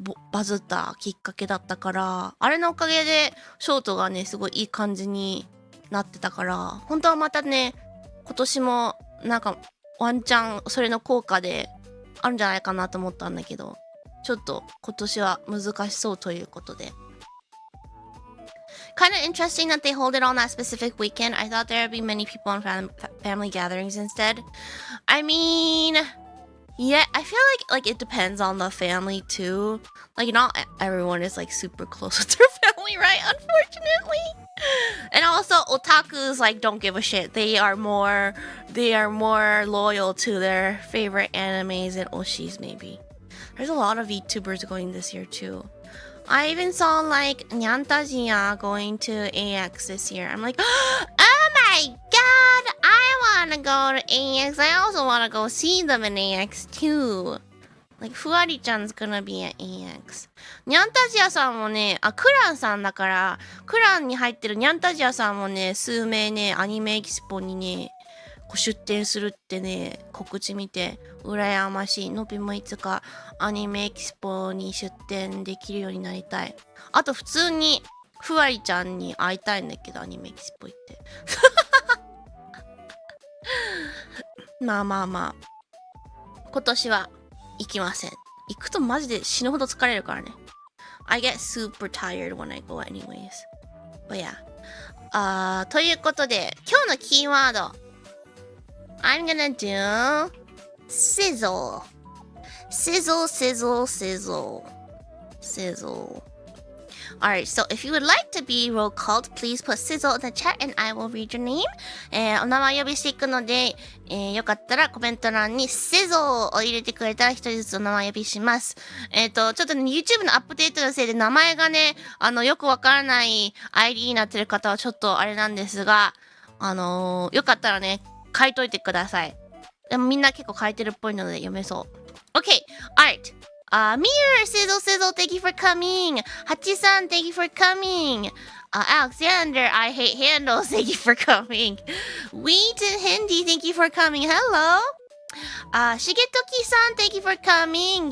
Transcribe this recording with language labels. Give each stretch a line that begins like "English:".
Japanese: バズったきっかけだったから、あれのおかげでショートがね、すごいいい感じになってたから、本当はまたね、今年もなんかワンチャンそれの効果であるんじゃないかなと思ったんだけど、ちょっと今年は難しそうということで。
English: Kind of interesting that they hold it on that specific weekend. I thought there would be many people on family gatherings instead. I mean... Yeah, I feel like it depends on the family too. Like not everyone is like super close with their family Unfortunately, right? Unfortunately. And also, otakus like don't give a shit. They are more loyal to their favorite animes and oshis. Maybe there's a lot of VTubers going this year too. I even saw like Nyantajia going to AX this year. I'm like, oh my god, I want to go to AX. I also want to go see them in AX too. Like, Fuari-chan's gonna be at AX.
Japanese: ニャンタジアさんもね、クランさんだから、クランに入ってるニャンタジアさんもね、数名ね、アニメエキスポにね、こう出展するってね、告知見て、羨ましい。のびもいつかアニメエキスポに出展できるようになりたい。あと、普通に、ふわりちゃんに会いたいんだけど、アニメエキスポ行って。まあまあまあ。今年は、行きません。行くとマジで死ぬほど疲れるからね。
English: I get super tired when I go anyways. But yeah.
Japanese: ということで、今日のキーワード。
English: I'm gonna do sizzle. Sizzle, sizzle, sizzle. Sizzle. Alright, so if you would like to be roll called, please put sizzle in the chat and I will read your name.
Japanese: お名前呼びしていくので、よかったらコメント欄に sizzle を入れてくれたら一人ずつお名前呼びします。ちょっとね、YouTube のアップデートのせいで名前がね、よくわからない ID になってる方はちょっとあれなんですが、よかったらね、書いといてください。でもみんな結構書いてるっぽいので読めそう。
English: Okay, alright. Mir, Sizzle, Sizzle, thank you for coming. Hachi-san, thank you for coming. Alexander, I hate handles, thank you for coming. Wheat and Hindi, thank you for coming. Hello. Shigetoki-san, thank you for coming.